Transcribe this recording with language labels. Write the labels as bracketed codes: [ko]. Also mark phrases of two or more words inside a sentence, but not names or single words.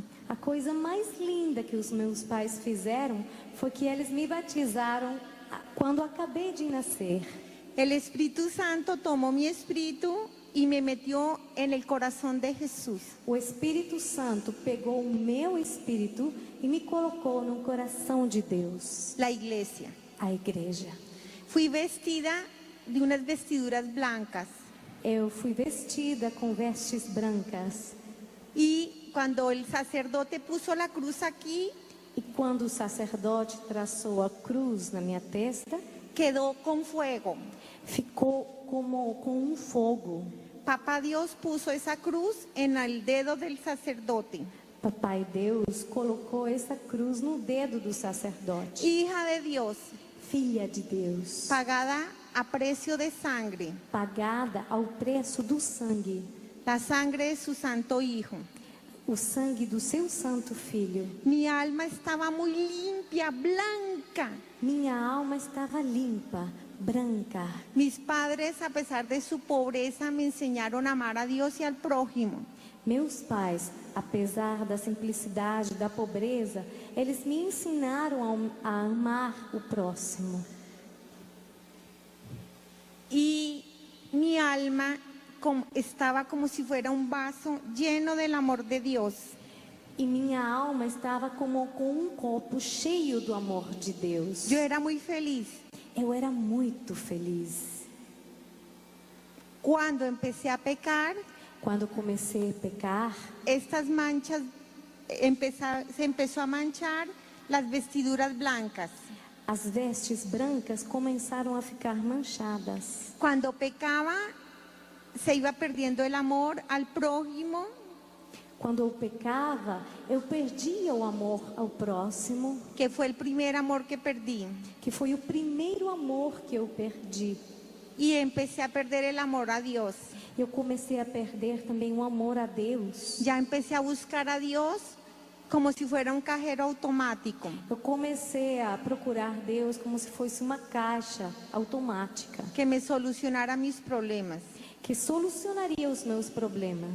[pt] A coisa mais linda que os meus pais fizeram foi que eles me batizaram quando acabei de nascer. [es] El Espíritu Santo tomó mi espíritu y me metió en el corazón de Jesús. [pt] O Espírito Santo pegou o meu espírito e me colocou no coração de Deus, [es] La iglesia. [pt] a igreja. [es] Fui vestida de unas vestiduras blancas. [pt] Eu fui vestida com vestes brancas. [es] Y cuando el sacerdote puso la cruz aquí, [pt] E quando o sacerdote traçou a cruz na minha testa, [es] quedó con fuego. [pt] ficou como com um fogo. [es] Papá Dios puso esa cruz en el dedo del sacerdote. [pt] Papai Deus colocou essa cruz no dedo do sacerdote. [es] hija de Dios, [pt] Filha de Deus, [es] pagada a precio de sangre, [pt] pagada ao preço do sangue, [es] la sangre de su santo Hijo. [pt] o sangue do seu santo filho. [es] Mi alma estaba muy limpia, blanca. [pt] Minha alma estava limpa, branca. [es] Mis padres, a pesar de su pobreza, me enseñaron a amar a Dios y al prójimo. [pt] Meus pais, apesar da simplicidade, da pobreza, eles me ensinaram a amar o próximo. [es] Y mi alma estaba como si fuera un vaso lleno del amor de Dios. [pt] E minha alma estava como com um copo cheio do amor de Deus. [es] Yo era muy feliz. [pt] Eu era muito feliz. [es] Cuando empecé a pecar, [pt] Quando comecei a pecar, [es] estas manchas, se empezó a manchar las vestiduras blancas. [pt] as vestes brancas começaram a ficar manchadas. [es] Cuando pecaba, se iba perdiendo el amor al prójimo. [pt] Quando eu pecava, eu perdia o amor ao próximo, [es] Que fue el primer amor que perdí. [pt] que foi o primeiro amor que eu perdi. [es] Y empecé a perder el amor a Dios. [pt] Eu comecei a perder também o amor a Deus. [es] Ya empecé a buscar a Dios como si fuera un cajero automático, [pt] Eu comecei a procurar Deus como se fosse uma caixa automática, [es] que me solucionara mis problemas. [pt] que solucionaria os meus problemas.